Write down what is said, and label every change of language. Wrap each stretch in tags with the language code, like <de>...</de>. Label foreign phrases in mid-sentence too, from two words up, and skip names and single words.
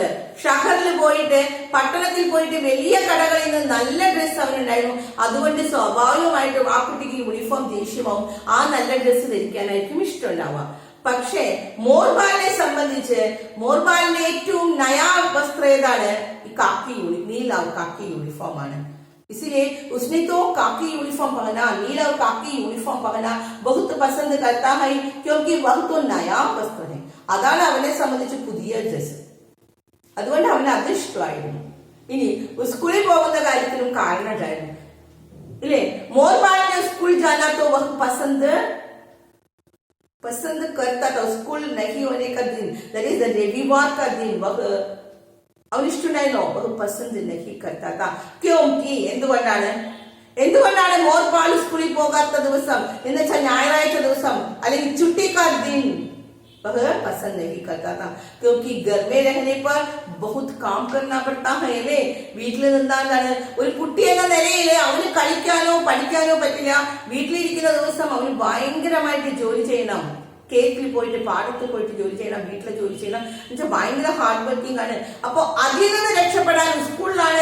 <ml>ഷഹറിൽ പോയിട്ട്, പട്ടണത്തിൽ പോയിട്ട് വലിയ കടകളിൽ നിന്ന് നല്ല ഡ്രസ്സ് അവനുണ്ടായിരുന്നു. അതുകൊണ്ട് സ്വാഭാവികമായിട്ടും ആ കുട്ടിക്ക് യൂണിഫോം ദേഷ്യമാവും. ആ നല്ല ഡ്രസ്സ് ധരിക്കാനായിരിക്കും ഇഷ്ടമുണ്ടാവുക. പക്ഷേ മോർപാലിനെ സംബന്ധിച്ച് മോർപാലിന്റെ ഏറ്റവും നയാ വസ്ത്രം ഏതാണ്? ഈ കാക്കി</ml> <hi>नील और काकी यूनिफॉर्म</hi> <ml>ആണ്.</ml> <hi>इसलिए उसने तो काकी यूनिफॉर्म पहना, नील और काकी यूनिफॉर्म पहना बहुत पसंद करता है क्योंकि वह तो नया वस्त्र है.</hi> <ml>അതാണ് അവനെ സംബന്ധിച്ച് പുതിയ ഡ്രസ്. അതുകൊണ്ട് അവന് അത് ഇഷ്ടമായിരുന്നു. ഇനി സ്കൂളിൽ പോകുന്ന കാര്യത്തിലും കാരണം ഉണ്ടായിരുന്നു ഇല്ലേ. മോർപാലിനെ സ്കൂൾ</ml> <hi>जाना तो वह पसंद करता था. स्कूल नहीं होने का दिन,</hi> <en>that is the</en> <hi>रविवार का दिन, वह</hi> <ml>അവനിഷ്ടമുണ്ടായിരുന്നോ?</ml> <hi>वह पसंद नहीं करता था. क्योंकि</hi> <ml>എന്തുകൊണ്ടാണ് മോർപാൽ സ്കൂളിൽ പോകാത്ത ദിവസം എന്ന് വെച്ചാൽ ഞായറാഴ്ച ദിവസം അല്ലെങ്കിൽ</ml> <hi>छुट्टी का दिन वह पसंद नहीं करता था क्योंकि घर में रहने पर बहुत काम करना पड़ता है अല്ലേ.</hi> <ml>വീട്ടിൽ നിന്നാലാണ് ഒരു കുട്ടി എന്ന നിലയിൽ അവന് കളിക്കാനോ പഠിക്കാനോ പറ്റില്ല. വീട്ടിലിരിക്കുന്ന ദിവസം അവന് ഭയങ്കരമായിട്ട് ജോലി ചെയ്യണം. കേക്കിൽ പോയിട്ട്, പാടത്ത് പോയിട്ട് ജോലി ചെയ്യണം, വീട്ടിലെ ജോലി ചെയ്യണം. എന്നുവെച്ചാൽ ഭയങ്കര ഹാർഡ് വർക്കിംഗ് ആണ്. അപ്പൊ അതിൽ നിന്ന് രക്ഷപ്പെടാൻ സ്കൂളിലാണ്.</ml>